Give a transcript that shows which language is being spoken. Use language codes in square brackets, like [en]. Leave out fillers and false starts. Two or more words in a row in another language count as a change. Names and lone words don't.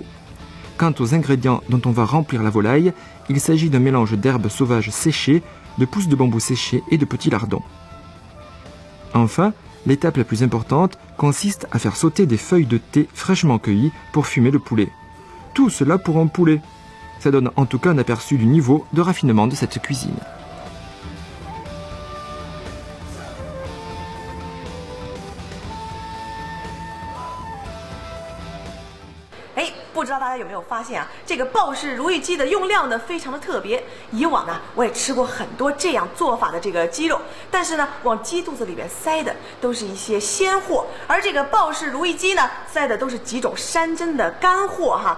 [fr] Quant aux ingrédients dont on va remplir la volaille, il s'agit d'un mélange d'herbes sauvages séchées, de pousses de bambou séchées et de petits lardons. Enfin, l'étape la plus importante consiste à faire sauter des feuilles de thé fraîchement cueillies pour fumer le poulet. Tout cela pour un poulet. Ça donne en tout cas un aperçu du niveau de raffinement de cette cuisine. [zh] 哎， 不知道大家有没有发现啊，这个鲍氏如意鸡的用料呢非常的特别。以往呢，我也吃过很多这样做法的这个鸡肉，但是呢，往鸡肚子里边塞的都是一些鲜货，而这个鲍氏如意鸡呢，塞的都是几种山珍的干货哈。